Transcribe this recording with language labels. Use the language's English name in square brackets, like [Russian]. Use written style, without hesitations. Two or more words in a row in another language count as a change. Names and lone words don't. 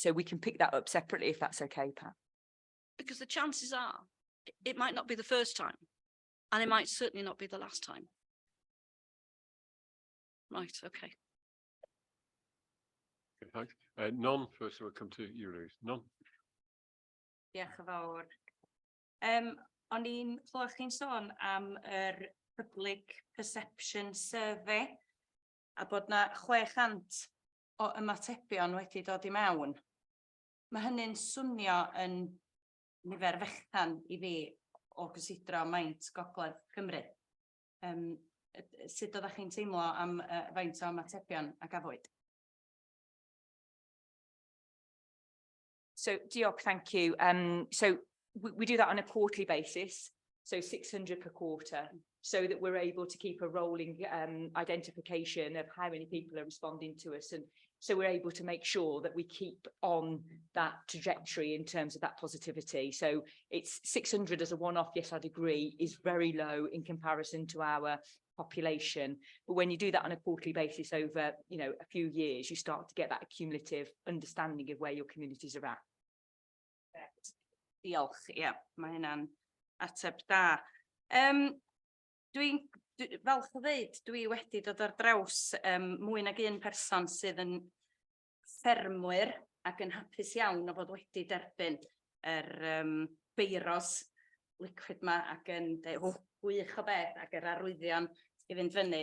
[English] So we can pick that up separately if that's okay, Pat. Because the chances are it might not be the first time, and it might certainly not be the last time. Right, okay. Okay, thanks. None, first we'll come to you, Louise. None. [Welsh] Diolch yn fawr. O'n i'n clywed chi'n sôn am Public Perception Survey a bod na 600 o ymatebion wedi dod I mewn. Mae hynny'n swnio yn nifer fechan I fi o gysidro maint Gogledd Cymru. Sut oeddech chi'n teimlo am faint o ymatebion a gafwyd? So, Diolch, [English] thank you. So we do that on a quarterly basis, so 600 per quarter, so that we're able to keep a rolling identification of how many people are responding to us. And So we're able to make sure that we keep on that trajectory in terms of that positivity. So it's 600 as a one-off, yes, I'd agree, is very low in comparison to our population. But when you do that on a quarterly basis over, you know, a few years, you start to get that accumulative understanding of where your communities are at. [Welsh] Diolch, ie, mae hynna'n ateb da. Dwi'n falch o ddeud, dwi wedi dod ar draws mwy nag un person sydd yn ffermwyr ac yn hapus iawn o fod wedi derbyn yr beiros liquid ma ac yn gwych o beth ac yr arwyddion i fynd fyny.